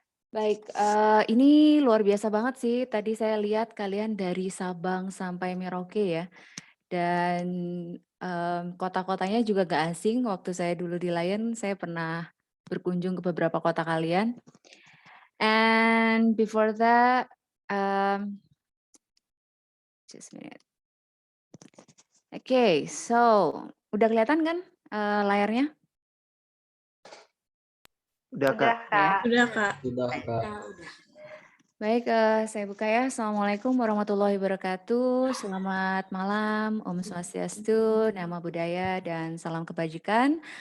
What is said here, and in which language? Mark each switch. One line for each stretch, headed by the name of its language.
Indonesian: Baik, ini luar biasa banget sih. Tadi saya lihat kalian dari Sabang sampai Merauke ya. Dan kota-kotanya juga gak asing. Waktu saya dulu di Lion, saya pernah berkunjung ke beberapa kota kalian.
English: And before that, just a minute.
Indonesian: Oke, so udah kelihatan kan layarnya? Udah Kak. Udah Kak. Sudah Kak. Baik, saya buka ya.
Arabic: Assalamualaikum warahmatullahi wabarakatuh.
Indonesian: Selamat malam, Om Swastiastu, Nama Budaya, dan salam kebajikan.